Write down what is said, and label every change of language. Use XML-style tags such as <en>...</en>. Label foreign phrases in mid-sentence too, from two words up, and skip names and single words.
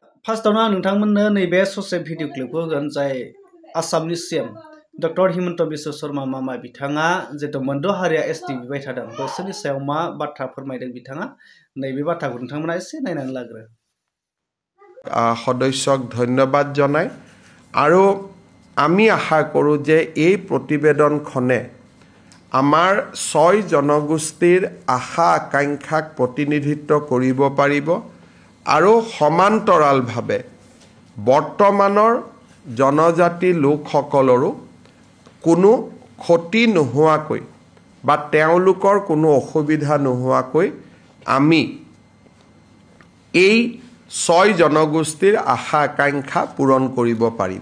<brx>फार्स्टआवनो आं नोंथांमोननो नैबे ससे भिडिअ क्लिपखौ होगोन जाय आसामनि सीएम डक्टर हिमन्त बिश्व शर्मा मामा बिथाङा जितु मोनद' हारिया एसटि बिबाय थादों बैसोरनि सायाव मा बाथ्रा फोरमायदों बिथाङा नैबे बाथ्राखौ नोंथांमोना एसे नायनानै लाग्रो।</brx> <as>সদস্যক ধন্যবাদ জনায় আৰু আমি আশা কৰোঁ যে এই প্ৰতিবেদনখনে আমাৰ 6 জনগোষ্ঠীৰ আশা আকাংক্ষাক প্ৰতিনিধিত্ব কৰিব পাৰিব আৰু সমান্তৰালভাৱে বৰ্তমানৰ জনজাতি লোকসকলৰো কোনো ক্ষতি নোহোৱাকৈ বা তেওঁলোকৰ কোনো অসুবিধা নোহোৱাকৈ আমি এই 6 জনগোষ্ঠীৰ আশা আকাংক্ষা পূৰণ কৰিব পাৰিম।</as>